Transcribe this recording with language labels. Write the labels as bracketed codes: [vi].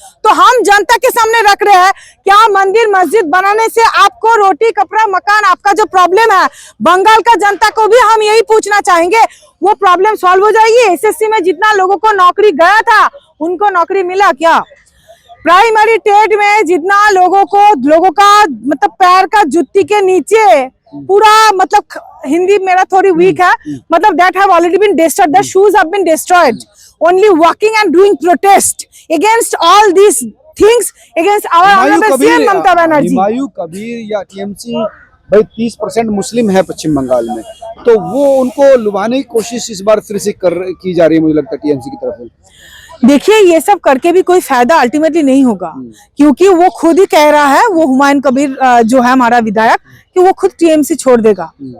[hi] तो हम जनता के सामने रख रहे हैं, क्या मंदिर मस्जिद बनाने से आपको रोटी कपड़ा मकान, आपका जो प्रॉब्लम है, बंगाल का जनता को भी हम यही पूछना चाहेंगे, वो प्रॉब्लम सॉल्व हो जाएगी? एसएससी में जितना लोगों को नौकरी गया था, उनको नौकरी मिला क्या? प्राइमरी टेट में जितना लोगों का मतलब पैर का जुत्ती के नीचे पूरा मतलब हिंदी मेरा थोड़ी वीक है, मतलब [en] that have already been destroyed, the shoes have been destroyed, only walking and doing protest against all these things, against our honorable CM Mamata Banerjee. [hi] Humayun Kabir या टीएमसी भाई 30% मुस्लिम है पश्चिम बंगाल में, तो वो उनको लुभाने की कोशिश इस बार फिर से की जा रही है, मुझे लगता है टीएमसी की तरफ से। देखिए ये सब करके भी कोई फायदा अल्टीमेटली नहीं होगा, क्योंकि वो खुद ही कह रहा है, वो हुमायूं कबीर जो है हमारा विधायक, कि वो खुद टीएमसी छोड़ देगा।